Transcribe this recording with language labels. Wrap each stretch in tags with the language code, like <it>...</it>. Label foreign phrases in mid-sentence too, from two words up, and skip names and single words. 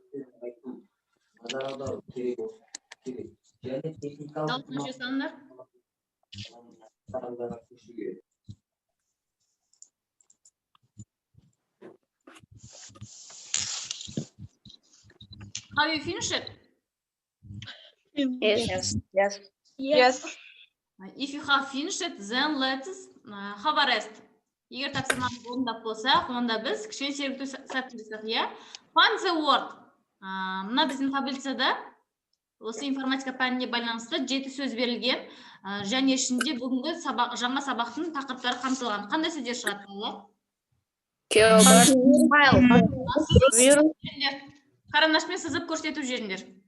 <en>Daltınca sanlar. Have you finished it? Yes. If you have finished it, then let's have a rest.</en> <kk>Егер тапсырманы орындап болсақ, онда біз кішкене сергіту сәтін жасақ, иә?</kk> <en>Find the word.</en> <kk>Мына біздің таблицада осы информатика пәніне байланысты 7 сөз берілген, және ішінде бүгінгі жаңа сабақтың тақырыптары қамтылған. Қандай сөздер шығады балалар? Қарандашпен сызып көрсету жеріндер.</kk>